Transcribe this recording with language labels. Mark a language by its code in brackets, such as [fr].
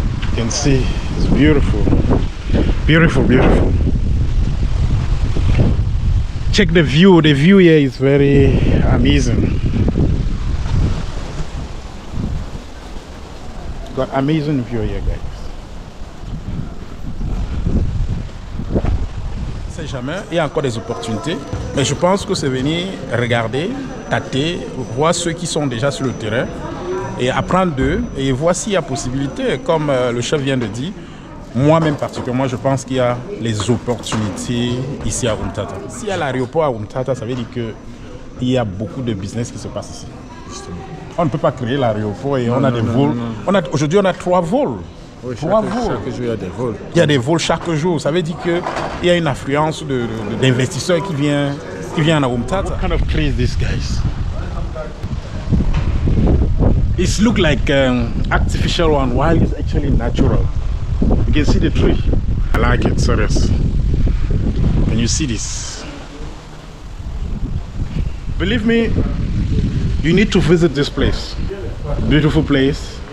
[en] You can see it's beautiful. Beautiful, beautiful. Check the view. The view here is very amazing. Got amazing view here, guys. [fr] C'est jamais, il y a encore des opportunités, mais je pense que c'est venir regarder, tâter, voir ceux qui sont déjà sur le terrain et apprendre d'eux et voir s'il y a possibilité, comme le chef vient de dire. Moi-même particulièrement, je pense qu'il y a les opportunités ici à Umtata. S'il y a l'aéroport à Umtata, ça veut dire qu'il y a beaucoup de business qui se passe ici. Justement. On ne peut pas créer l'aéroport et on a des vols. Aujourd'hui, on a 3 vols. Oui, chaque jour, il y a des vols. Il y a des vols chaque jour. Ça veut dire qu'il y a une affluence d'investisseurs qui viennent à Umtata. [en] What kind of tree is this, guys? It looks like artificial one while it's actually natural. You can see the tree. I like it, serious. Can you see this? Believe me, you need to visit this place. Beautiful place.